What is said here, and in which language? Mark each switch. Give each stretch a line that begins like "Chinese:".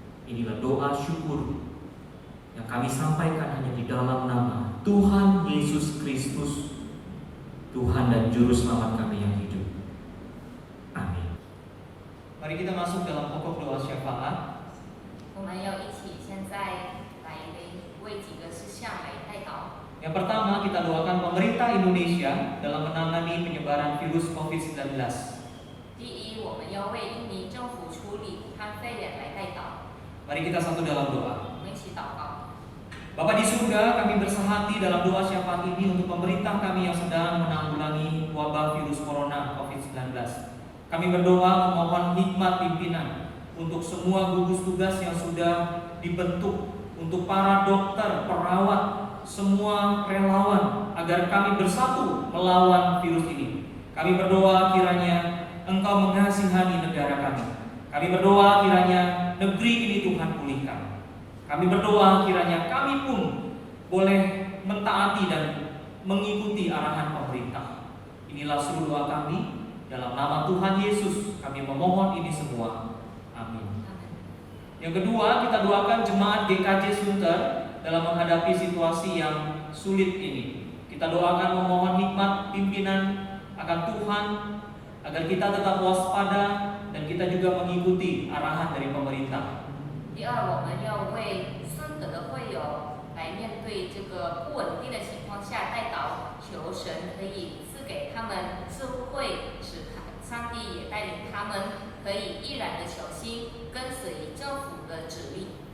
Indonesian: Inilah doa syukur yang kami sampaikan hanya di dalam nama Tuhan Yesus Kristus, Tuhan dan Juru Selamat kami yang hidup. Amin. Mari kita masuk dalam pokok doa syafaat.
Chinese: 我们要一起现在来为几个事项来代祷。
Indonesian: Yang pertama, kita doakan pemerintah Indonesia dalam menangani penyebaran virus COVID-19.
Chinese: 第一，我们要为印尼政府处理武汉肺炎来代祷。
Indonesian: Mari kita satu dalam doa.
Chinese: 我们一起祷告。
Indonesian: Bapa di surga, kami bersehati dalam doa syafaat ini untuk pemerintah kami yang sedang menanggulangi wabah virus corona COVID-19. Kami berdoa memohon hikmat pimpinan untuk semua gugus tugas yang sudah dibentuk, untuk para dokter, perawat, semua relawan, agar kami bersatu melawan virus ini. Kami berdoa kiranya Engkau mengasihani negara kami. Kami berdoa kiranya negeri ini Tuhan pulihkan. Kami berdoa kiranya kami pun boleh mentaati dan mengikuti arahan pemerintah. Inilah seluruh doa kami. Dalam nama Tuhan Yesus kami memohon ini semua. Amin. Yang kedua, kita doakan jemaat GKJ Sunter dalam menghadapi situasi yang sulit ini. Kita doakan memohon hikmat pimpinan akan Tuhan, agar kita tetap waspada dan kita juga mengikuti arahan dari pemerintah.
Chinese: 第二，我们要为孙德的会友来面对这个不稳定的情况下代祷，求神可以赐给他们智慧，使上帝也带领他们可以毅然的求心，跟随政府的指令。